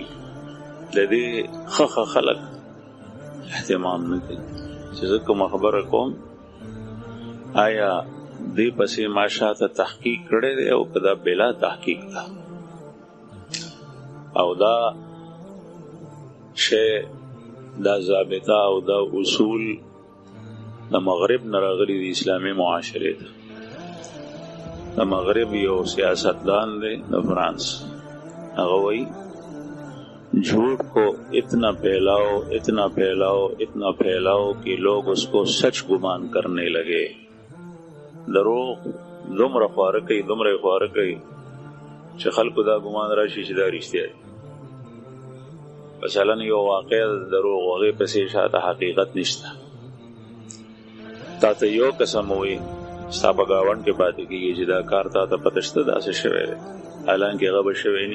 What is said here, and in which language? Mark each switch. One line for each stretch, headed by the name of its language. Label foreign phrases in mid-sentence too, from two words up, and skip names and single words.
Pashto: د دې ښه خلک اهتمام نه کوي چې زه کومه خبره کوم آیا دې پسې ما شاته تحقیق کړی دی او که دا بلا تحقیق ده، او دا شی، دا ضابطه او دا اصول د مغرب نه راغلي د اسلامي معاشرې ته. د مغرب یو سیاستدان دی د فرانس، هغه وایي
Urdu: جھوٹ کو اتنا پھیلاؤ کہ لوگ اس کو سچ گمان کرنے لگے.
Pashto: دروغ دومره خواره کوي چې خلکو دا ګمان راشي چې دا رښتیا دی. مثلا یو واقع دروغ هغې پسې شاته حقیقت نشته. تا ته یو قسم وایي ستا په ګاونډ کې پاتې کېږي چې دا کار تا ته پته شته داسې شوی دی، حالانکې هغه به شوی نه.